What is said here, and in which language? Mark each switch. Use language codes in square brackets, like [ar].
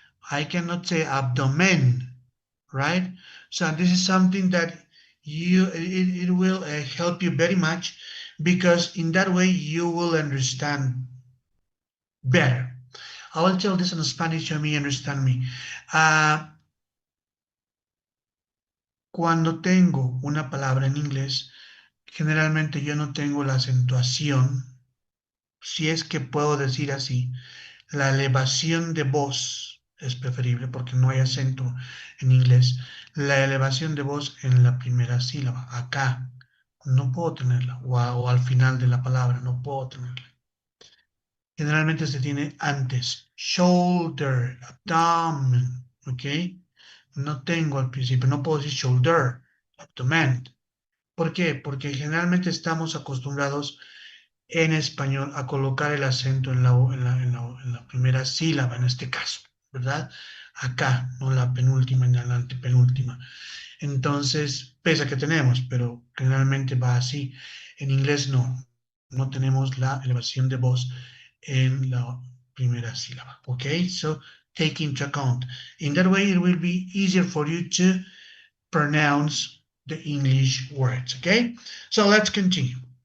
[en] I cannot say abdomen, right? So this is something that it will help you very much, because in that way you will understand better. I will tell this in Spanish so you understand me. [es] Cuando tengo una palabra en inglés, generalmente yo no tengo la acentuación, si es que puedo decir así. La elevación de voz es preferible porque no hay acento en inglés. La elevación de voz en la primera sílaba, acá, no puedo tenerla, o al final de la palabra, no puedo tenerla. Generalmente se tiene antes, shoulder, abdomen, ¿ok? No tengo al principio, no puedo decir shoulder, abdomen. ¿Por qué? Porque generalmente estamos acostumbrados en español a colocar el acento en la primera sílaba, en este caso, ¿verdad? Acá, no la penúltima ni la antepenúltima. Entonces, pese a que tenemos, pero generalmente va así. En inglés no tenemos la elevación de voz en la primera sílaba, okay? [en] So, take into account. In that way, it will be easier for you to pronounce the English words, okay? So, let's continue.